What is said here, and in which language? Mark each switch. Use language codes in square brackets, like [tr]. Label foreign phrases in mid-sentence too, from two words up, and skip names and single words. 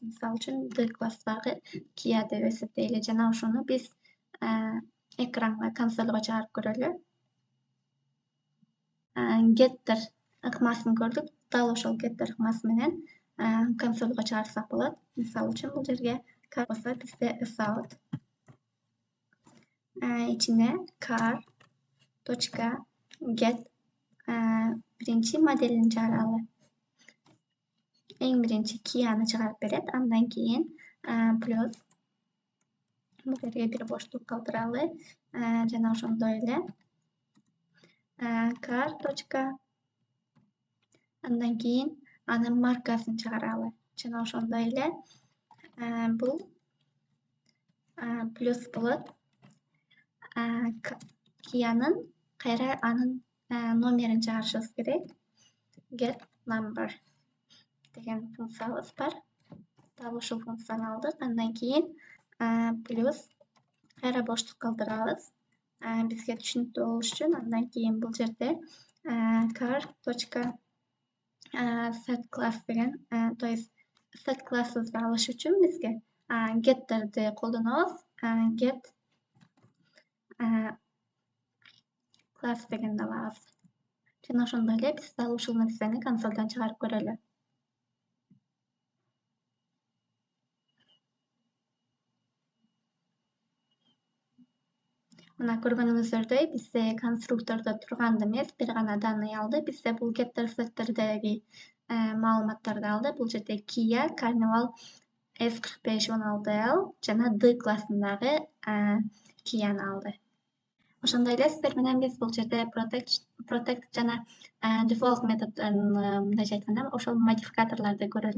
[ky] Мисалы үчүн D класстагы Kia деп эсептейли жана ошону биз экранга консольго чыгарып көрөлү. Getter ыкмасын көрдүк. Дал ошол getter ыкмасы менен консольго чыгарсак болот. Мисалы үчүн бул жерге car болсо бизде sout ичине car.get биринчи моделин чыгаралы. Эң биринчи Kia'ны чыгарып берет. Андан кийин плюс Бул жерге бир боштук калтыралы. Жана ошондой эле car точка, андан кийин анын маркасын чыгаралы. Жана ошондой эле бул плюс болот. Киянын кайра анын номерин чыгарышыбыз керек. [en] Get number [ky] деген функциябыз бар. Дал ушул функцияны алдык. Андан кийин плюс кайра боштук калтырабыз. Бизге түшүнүктүү болуш үчүн. Андан кийин бул жерде car точка [en] set class [ky] деген, [ru] то есть [ky] set class'ыбызды алыш үчүн бизге get'терди колдонобуз. [en] Get class [ky] дегенди алабыз. Жана ошондой эле биз дал ушул нерсени консолдон чыгарып көрөлү. Мына көргөнүңүздөрдөй бизде конструктордо турганды эмес, бир гана данный алды. Бизде бул getter setтердеги маалыматтарды алды. Бул жерде Kia, Carnival S4516L жана D классындагы Kia'ны алды. Ошондой эле сиздер менен биз бул жерде protect жана default методдорун мындайча айтканда ошол модификаторлорду көрөлү.